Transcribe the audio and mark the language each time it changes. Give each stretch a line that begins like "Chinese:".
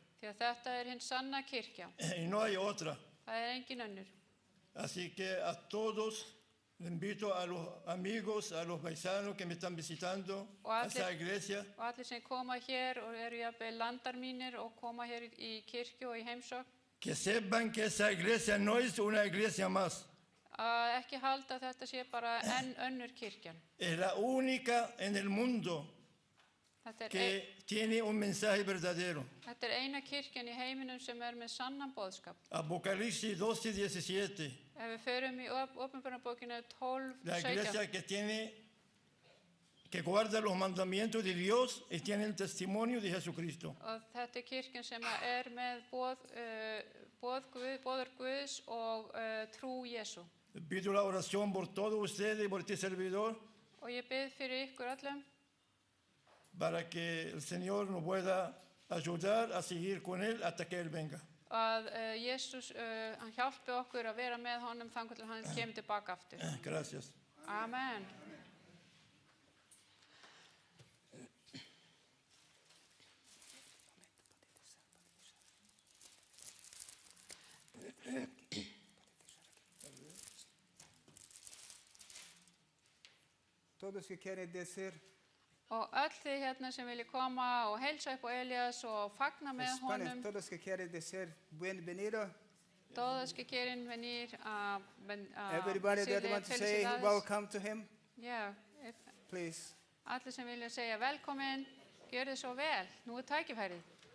Icelandic: Því að þetta er hinn sanna kirkja.
Spanish: y no hay otra.
Icelandic: Það er engin önnur.
Spanish: Así que a todos les invito, a los amigos, a los paisanos que me están visitando, a esa iglesia,
Icelandic: Og allir sem koma hér og eru jafnvel landar mínir og koma hér í kirkju og í heimsókn,
Spanish: que sepan que esa iglesia no es una iglesia más,
Icelandic: að ekki halda að þetta sé bara enn önnur kirkjan.
Spanish: es la única en el mundo
Icelandic: Þetta er,
Spanish: que tiene un mensaje verdadero.
Icelandic: þetta er eina kirkjan í heiminum sem er með sannan boðskap.
Spanish: Apocalipsis 12:17,
Icelandic: Ef við förum í Åpenbararbókina 12,
Spanish: la 17, iglesia que guarda los mandamientos de Dios y tiene el testimonio de Jesucristo.
Icelandic: og þetta er kirkjan sem er með boður Guðs og trú Jesú.
Spanish: Pido la oración por todos ustedes y por este servidor,
Icelandic: Og ég bið fyrir ykkur öllum
Spanish: para que el Señor nos pueda ayudar a seguir con Él hasta que Él venga.
Icelandic: að Jesús, hann hjálpi okkur að vera með honum þangað til hann kemur tilbaka aftur.
Spanish: Gracias. Amen. Todos que quieren decir
Icelandic: Og öll þið hérna sem vilja koma og heilsa upp á Elias og fagna með
English: Spanish,
Icelandic: honum,
Spanish: todos que quieren decir bienvenido. Todos que quieren venir a
English: Everybody that wants to say
Spanish: felicidades.
English: welcome to him, Yeah, please.
Icelandic: allir sem vilja segja velkomin, gjörðu svo vel. Nú tækifærið.